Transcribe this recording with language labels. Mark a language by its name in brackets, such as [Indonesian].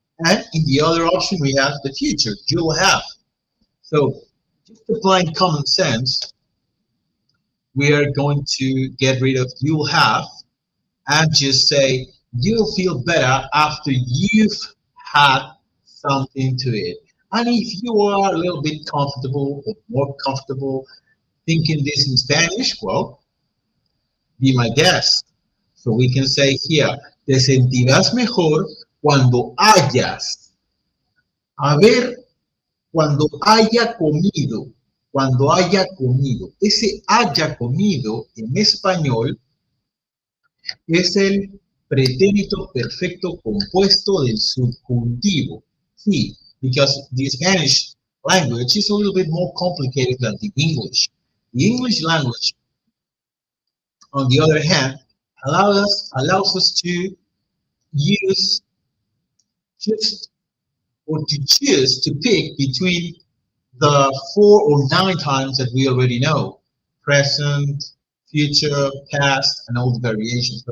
[English] And in the other option, we have the future, you'll have. So just applying common sense, we are going to get rid of you'll have and just say you'll feel better after you've had something to eat. And if you are a little bit comfortable or more comfortable thinking this in Spanish, well, be my guest. So we can say here, [Spanish] te sentirás mejor cuando hayas. A ver, cuando haya comido. Cuando haya comido. Ese haya comido en español es el pretérito perfecto compuesto del subjuntivo. [English] Sí, because the Spanish language is a little bit more complicated than the English. The English language, on the other hand, allows us to use just or to choose to pick between the 4 or 9 times that we already know: present, future, past, and all the variations.